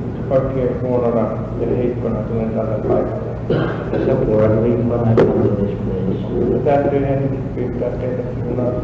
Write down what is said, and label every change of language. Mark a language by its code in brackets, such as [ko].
[fi] Oikein huonona ja heikkona tulen tälle paikalle. [en] as a poor weak when I come to this place, [fi] Täytyy ensiksi pyytää teitä siunaamaan.